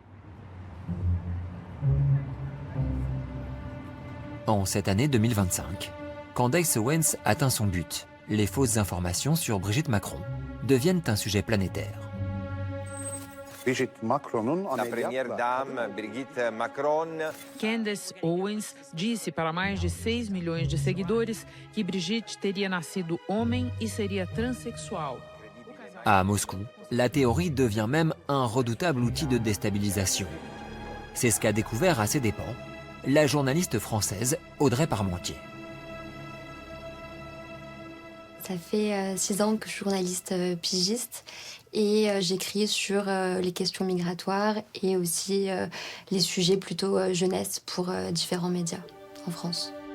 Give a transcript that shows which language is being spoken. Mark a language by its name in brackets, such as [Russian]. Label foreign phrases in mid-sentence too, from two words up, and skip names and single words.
[French] En cette année 2025, Candace Owens atteint son but. Les fausses informations sur Brigitte Macron deviennent un sujet planétaire. La première dame, Brigitte Macron. [Portuguese] Candace Owens disse para mais de 6 milhões de seguidores que Brigitte teria nascido homem e seria transexual. [French] À Moscou, la théorie devient même un redoutable outil de déstabilisation. C'est ce qu'a découvert à ses dépens la journaliste française Audrey Parmentier. Ça fait 6 ans que je suis journaliste pigiste et j'écris sur les questions migratoires et aussi les sujets plutôt jeunesse pour différents médias en France.